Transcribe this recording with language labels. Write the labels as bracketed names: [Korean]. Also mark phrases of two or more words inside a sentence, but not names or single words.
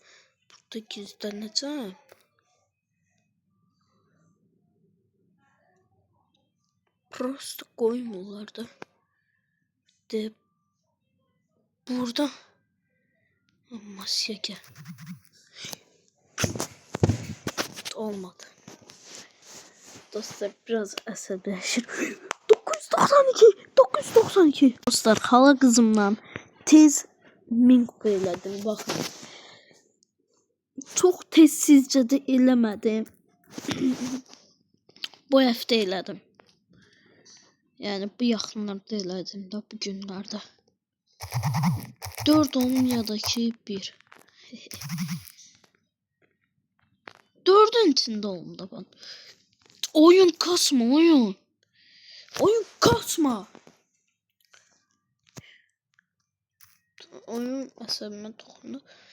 [Turkish] Burada gizleneceğim. Prosta koymuyorlar da. De. Burada. Masya gel. Olmadı. [Azerbaijani] Dostlar biraz əsəbləşir. 992. Dostlar xala qızımla tez 1000 kupa elədim. Baxın. Çox tez sizcə də eləmədim. Bu həftə elədim. Yəni bu yaxınlarda elədim də bu günlərdə. [Turkish] 4 olum ya da ki 1. 4'ün içinde olum da ben. Oyun kasma oyun. Oyun kasma. [Azerbaijani] Oyun əsəbimə toxundu.